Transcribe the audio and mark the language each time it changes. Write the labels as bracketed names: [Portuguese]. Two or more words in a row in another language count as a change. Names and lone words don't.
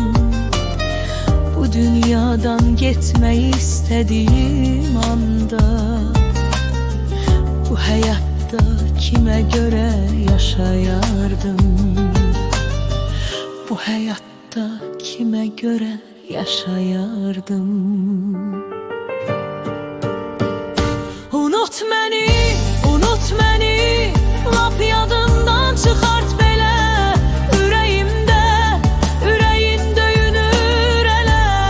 [Turkish] Bu dünyadan gitmeyi istediğim anda, bu hayatta kime göre yaşayardım. Bu hayatta kime göre yaşayardım. [Azerbaijani] Unut məni, unut məni, lap yadından çıxart belə. Ürəyimdə, ürəyin döyünür elə.